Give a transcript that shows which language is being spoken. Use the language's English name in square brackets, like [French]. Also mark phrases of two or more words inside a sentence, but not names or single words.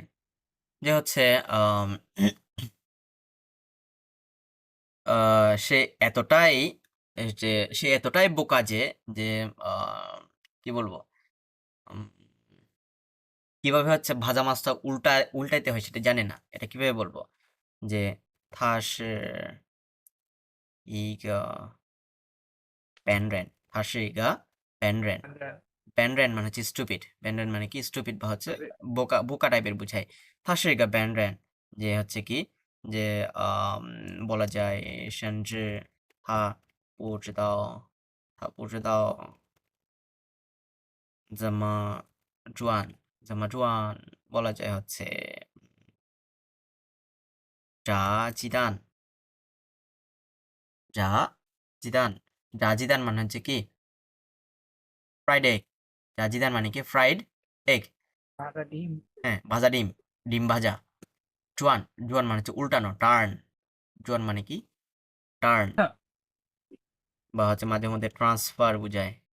[Bangla] যে হচ্ছে আম সে এতটাই যে সে এতটাই বোকা যে আ কি বলবো? উম কিভাবে হচ্ছে ভাজা মাছটা উল্টাইতে হয় সেটা জানে না। এটা কিভাবে বলবো? [Chinese] যে 他是一个笨人，他是一个笨人。 [Bangla] 笨人 মানে হচ্ছে স্টুপিড। 笨人 মানে কি? স্টুপিড বা হচ্ছে বোকা টাইপের বুঝায়। [Chinese] 他是一个笨人 [Bangla] যে হচ্ছে কি? যে বলা যায় [Chinese] 甚至他不知道不知道怎么转怎么转 [Bangla] বলা যায় হচ্ছে [Chinese] 炸鸡蛋 炸鸡蛋 [Bangla] রাজিদান মানে হচ্ছে কি? [English] fried egg. [Bangla] রাজিদান মানে কি? [English] fried egg. [Bangla] হ্যাঁ, ভাজা ডিম, ডিম ভাজা। জোয়ান, জোয়ান মানে হচ্ছে উল্টানো, টার্ন। জোয়ান মানে কি? টার্ন বা হচ্ছে মাঝে মধ্যে ট্রান্সফার বুঝায়।